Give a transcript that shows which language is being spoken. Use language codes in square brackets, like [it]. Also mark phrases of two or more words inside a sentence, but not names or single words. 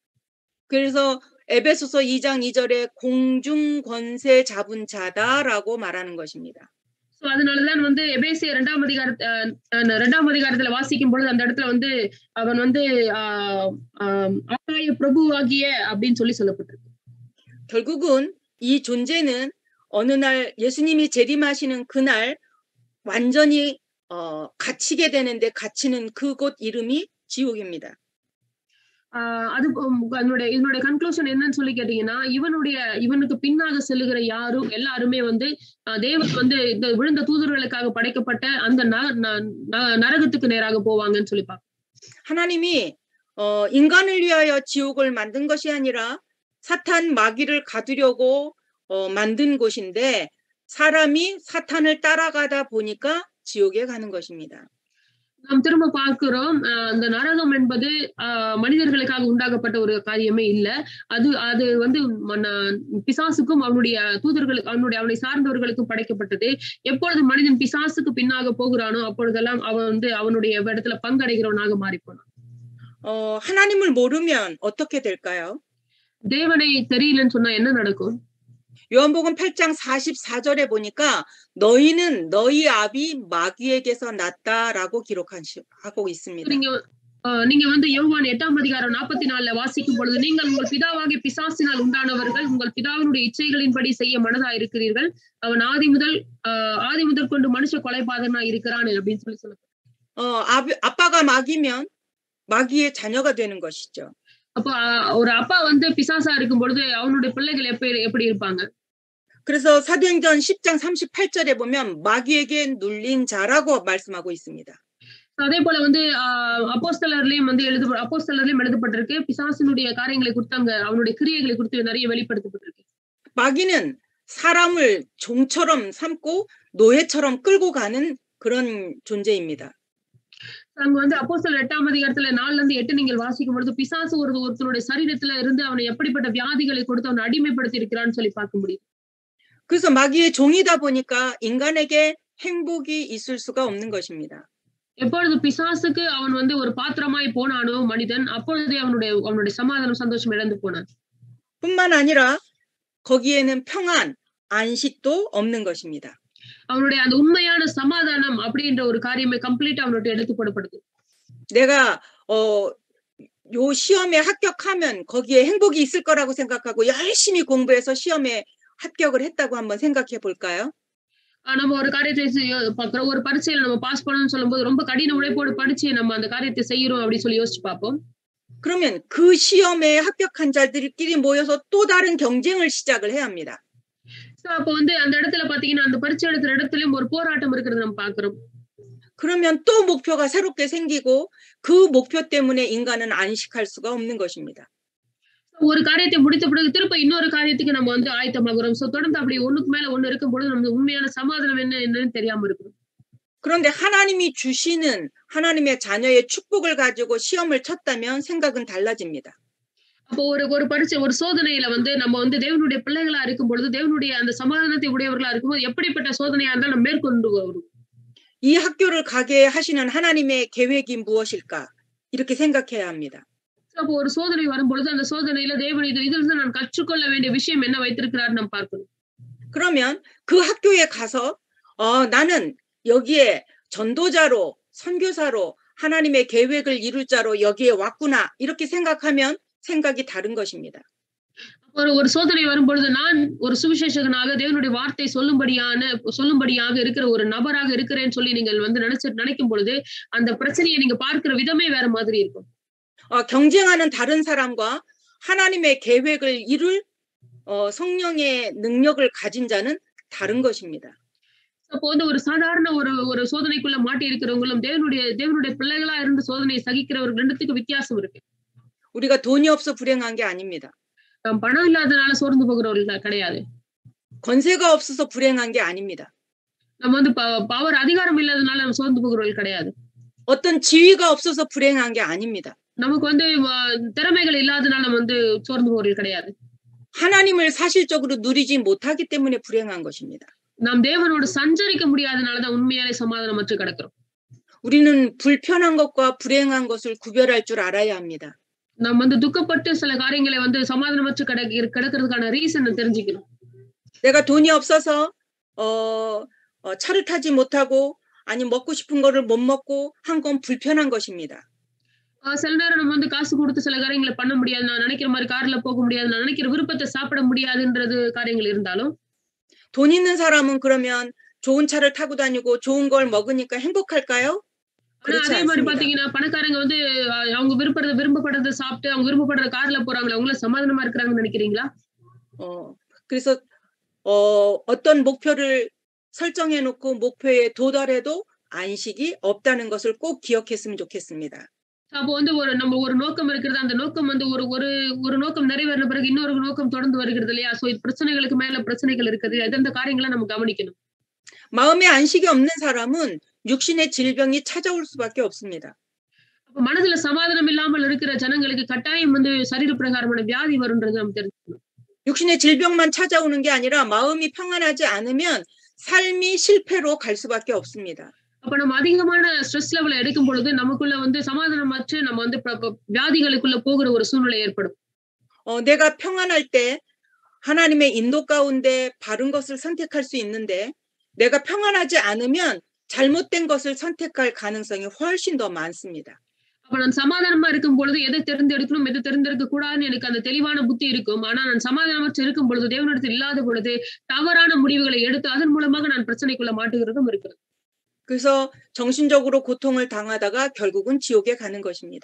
[ko] 그래서 에베소서 2장 2절에 공중 권세 잡은 자다라고 말하는 것입니다. [ta] சோ அதனாலதான் வந்து எபேசியர் 2ஆம் அதிகாரத்துல வாசிக்கும் பொழுது அந்த இடத்துல வந்து அவன் வந்து ஆகாய பிரபுவாகிய அப்படின்னு சொல்லப்பட்டிருக்கு. [ko] 결국은 이 존재는 어느 날 예수님이 재림하시는 그날 완전히 갇히게 되는데 갇히는 그곳 이름이 지옥입니다. [ta] அது இதனுடைய கன்க்ளூஷன் என்னன்னு சொல்லி கேட்டீங்கன்னா, இவனுக்கு பின்னாக செல்லுகிற எல்லாருமே வந்து தேவன் வந்து இந்த விழுந்த தூதர்களுக்காக படைக்கப்பட்ட அந்த நரகத்துக்கு நேராக போவாங்கன்னு சொல்லி பார்ப்போம். [ko] 하나님이 인간을 위하여 지옥을 만든 것이 아니라 사탄 마귀를 가두려고 만든 곳인데 사람이 사탄을 따라가다 보니까 지옥에 가는 것입니다. [ta] நாம் திரும்ப பார்க்கிறோம், அந்த நரகம் என்பது மனிதர்களுக்காக உண்டாக்கப்பட்ட ஒரு காரியமே இல்ல. அது வந்து பிசாசுக்கும் அவனை சார்ந்தவர்களுக்கும் படைக்கப்பட்டது. எப்பொழுது மனிதன் பிசாசுக்கு பின்னாக போகிறானோ அப்பொழுதெல்லாம் அவன் வந்து அவனுடைய இடத்துல பங்கடைகிறவனாக மாறிப்போனான். [ko] 하나님을 모르면 어떻게 될까요? [ta] தேவனை தெரியலன்னு சொன்னா என்ன நடக்கும்? [ko] 요한복음 8장 44절에 보니까 너희는 너희 아비 마귀에게서 났다라고 기록하고 있습니다. [ta] நீங்க வந்து யோவான் 8ஆம் அதிகாரம் 44ல வாசிக்கும் பொழுது நீங்கள் உங்கள் பிதாவாகிய பிசாசினால் உண்டானவர்கள் உங்கள் பிதாவினுடைய இச்சைகளின்படி செய்ய மனதா இருக்கிறீர்கள். அவன் ஆதி முதல் கொண்டு மனுஷ கொலைபாதகனா இருக்கிறான் அப்படின்னு சொல்லப்படும். [ko] 아빠가 마귀면 마귀의 자녀가 되는 것이죠. [ta] அப்போ ஒரு அப்பா வந்து பிசாசா இருக்கும் பொழுது அவனுடைய பிள்ளைகள் எப்படி இருப்பாங்க? [ko] 그래서 사도행전 10장 38절에 보면 마귀에게 눌린 자라고 말씀하고 있습니다. [ta] அதே போல வந்து அப்போஸ்தலர்லயும் எழுதப்பட்டிருக்கு. பிசாசினுடைய காரியங்களை குறித்து அவனுடைய கிரியைகளை குறித்து நிறைய வெளிப்படுத்தப்பட்டிருக்கு. [ko] 마귀는 사람을 종처럼 삼고 노예처럼 끌고 가는 그런 존재입니다. [ta] அங்க வந்து அப்போஸ்தலர் 8ஆம் அதிகாரத்துல 4-8 நீங்கள் வாசிக்கும் பொழுது பிசாசு ஒருத்தருடைய சரீரத்துல இருந்து அவனை எப்படிப்பட்ட வியாதிகளை கொடுத்து அவனை அடிமைப்படுத்தி இருக்கிறான்னு சொல்லி பார்க்க முடியும். [ko] 그래서 마귀의 종이다 보니까 인간에게 행복이 있을 수가 없는 것입니다. [ta] எப்பொழுது பிசாசுக்கு அவன் வந்து ஒரு பாத்திரமாய் போனானோ மனிதன், அப்பொழுதே அவனுடைய சமாதானம் சந்தோஷம் இழந்து போனான். [ko] 뿐만 아니라 거기에는 평안, 안식도 없는 것입니다. [ta] அவனுடைய அந்த உண்மையான சமாதானம் அப்படின்ற ஒரு காரியமே கம்ப்ளீட்டா அவனுடைய எடுத்து போடப்படுது. [ko] 내가 요 시험에 합격하면 거기에 행복이 있을 거라고 생각하고 열심히 공부해서 시험에 합격을 했다고 한번 생각해 볼까요? [ta] நம்ம ஒரு காரியத்தை பார்க்கிறோம், ஒரு பரீட்சையில நம்ம பாஸ் பண்ணணும்னு சொல்லும்போது ரொம்ப கடின உழைப்போடு படிச்சு நம்ம அந்த காரியத்தை செய்யறோம் அப்படி சொல்லி யோசிச்சு பார்ப்போம். [ko] 그러면 그 시험에 합격한 자들끼리 모여서 또 다른 경쟁을 시작을 해야 합니다. [ta] அப்ப வந்து அந்த இடத்துல பாத்தீங்கன்னா அந்த பரீட்சை எடுக்கிற இடத்துலயும் ஒரு போராட்டம் இருக்கிறது நம்ம பார்க்கிறோம். [ko] 그러면 또 목표가 새롭게 생기고 그 목표 때문에 인간은 안식할 수가 없는 것입니다. [ta] ஒரு காரியத்தை முடித்த பிறகு திரும்ப இன்னொரு காரியத்துக்கு நம்ம வந்து ஆயத்தமாகிறோம். சோ தொடர்ந்து அப்படி ஒண்ணுக்கு மேல ஒண்ணு இருக்கும் பொழுது நமக்கு உண்மையான சமாதானம் என்னன்னு தெரியாம இருக்கும். [ko] 그런데 하나님이 주시는 하나님의 자녀의 축복을 가지고 시험을 쳤다면 생각은 달라집니다. [ta] அப்போ ஒரு பரீட்சை ஒரு சோதனையில வந்து நம்ம வந்து தேவனுடைய பிள்ளைகளா இருக்கும் பொழுது தேவனுடைய அந்த சமாதானத்தை உடையவர்களா இருக்கும்போது எப்படிப்பட்ட சோதனையா இருந்தாலும் நம்ம மேற்கொண்டு வரும். [ko] 이 학교를 가게 하시는 하나님의 계획이 무엇일까? 이렇게 생각해야 합니다. [ta] அப்போ ஒரு சோதனை வரும் பொழுது அந்த சோதனையில தேவன் இதிலிருந்து நான் கற்றுக்கொள்ள வேண்டிய விஷயம் என்ன வைத்திருக்கிறார் நம்ம பார்க்கணும். [ko] 그러면 그 학교에 가서 나는 여기에 전도자로 선교사로 하나님의 계획을 이룰 자로 여기에 왔구나 이렇게 생각하면 생각이 다른 것입니다. [ta] ஒரு சோதனை வரும் பொழுது நான் ஒரு சுவிசேஷகனாக தேவனுடைய வார்த்தை சொல்லும்படியாக இருக்கிற ஒரு நபராக இருக்கிறேன்னு சொல்லி நீங்கள் வந்து நினைக்கும் பொழுது அந்த பிரச்சனையை நீங்க பார்க்கிற விதமே வேற மாதிரி இருக்கும். [ko] 경쟁하는 다른 사람과 하나님의 계획을 이룰 성령의 능력을 가진 자는 다른 것입니다. [ta] அப்போ வந்து ஒரு சாதாரண ஒரு சோதனைக்குள்ள மாட்டி இருக்கிறவங்களும் தேவனுடைய பிள்ளைகளா இருந்து சோதனையை சகிக்கிறவர்கள் ரெண்டுத்துக்கு வித்தியாசம் இருக்கு. [ko] 우리가 돈이 없어 불행한 게 아닙니다. [ta] பணம் இல்லாதனால சோர்ந்து போகிறவர்கள் கிடையாது. [ko] 권세가 없어서 불행한 게 아닙니다. [ta] நம்ம வந்து பவர் அதிகாரம் இல்லாதனால நம்ம சோர்ந்து போகிறவர்கள் கிடையாது. [ko] 어떤 지위가 없어서 불행한 게 아닙니다. [ta] நமக்கு வந்து திறமைகள் இல்லாதனால நம்ம வந்து சோர்ந்து போகிறவர்கள் கிடையாது. [ko] 하나님을 사실적으로 누리지 못하기 때문에 불행한 것입니다. [ta] நாம் தேவனோடு சஞ்சரிக்க முடியாதனால தான் உண்மையாலே சமாதானமற்று கிடக்கிறோம். [ko] 우리는 불편한 것과 불행한 것을 구별할 줄 알아야 합니다. [ta] நாம் வந்து துக்கப்பட்டு சில காரியங்களை வந்து சமாதானமற்று கிடக்கிறதுக்கான ரீசன் தெரிஞ்சுக்கணும். [ko] 내가 돈이 없어서 차를 타지 못하고 아니 먹고 싶은 거를 못 먹고 한 건 불편한 것입니다. [ta] சில நேரம் நம்ம வந்து காசு கொடுத்து சில காரியங்களை பண்ண முடியாது, நான் நினைக்கிற மாதிரி கார்ல போக முடியாது, நான் நினைக்கிற விருப்பத்தை சாப்பிட முடியாதுன்றது காரியங்கள் இருந்தாலும் [ko] 돈 있는 사람은 그러면 좋은 차를 타고 다니고 좋은 걸 먹으니까 행복할까요? [ta] ஆனா [ko] 그렇지 [ta] அதே மாதிரி [ko] 않습니다. [ta] பாத்தீங்கன்னா பணக்காரங்க வந்து அவங்க விரும்பப்படுறத சாப்பிட்டு அவங்க விரும்பப்படுற கார்ல போறாங்களே, அவங்கள சமாதானமா இருக்கிறாங்கன்னு நினைக்கிறீங்களா? [ko] 그래서 어떤 목표를 설정해 놓고 목표에 도달해도 안식이 없다는 것을 꼭 기억했으면 좋겠습니다. [ta] அப்போ வந்து நம்ம ஒரு நோக்கம் இருக்கிறது, அந்த நோக்கம் வந்து ஒரு நோக்கம் நிறைவேறின பிறகு இன்னொரு நோக்கம் தொடர்ந்து வருகிறது இல்லையா? சோ இது பிரச்சனைகளுக்கு மேல பிரச்சனைகள் இருக்குது. அந்த காரியங்களை நம்ம கவனிக்கணும். [ko] 마음에 안식이 없는 사람은 육신의 질병이 찾아올 수밖에 없습니다. [ta] அப்ப மனதுல சமாதானம் இல்லாமல் இருக்கிற ஜனங்களுக்கு கட்டாயம் வந்து சரீர பிரகாரமான வியாதி வரும்ன்றது நம்ம தெரிஞ்சுக்கணும். [ko] 육신의 질병만 찾아오는 게 아니라 마음이 평안하지 않으면 삶이 실패로 갈 수밖에 없습니다. [ta] அப்ப நம்ம அதிகமான [en] stress level [ta] எடுக்கும் பொழுது நமக்குள்ள வந்து சமாதானமற்று நம்ம வந்து வியாதிகளுக்குள்ள போகிற ஒரு சூழ்நிலை ஏற்படும். [ko] 내가 평안할 때 하나님의 인도 가운데 바른 것을 선택할 수 있는데 내가 평안하지 않으면 잘못된 것을 선택할 가능성이 훨씬 더 많습니다. [ta] அப்ப நான் சமாதானமா இருக்கும் பொழுது எதை தேர்ந்தெடுக்கணும், எதை தேர்ந்தெடுக்க கூடாதுன்னு எனக்கு அந்த தெளிவான புத்தி இருக்கும். ஆனா நான் சமாதானமற்று இருக்கும் பொழுது, தேவனிடத்தில் இல்லாத பொழுது தவறான முடிவுகளை எடுத்து அதன் மூலமாக நான் பிரச்சனைக்குள்ள மாட்டுகிறதும் இருக்கிறது. [ko] 그래서 정신적으로 고통을 당하다가 결국은 지옥에 가는 것입니다.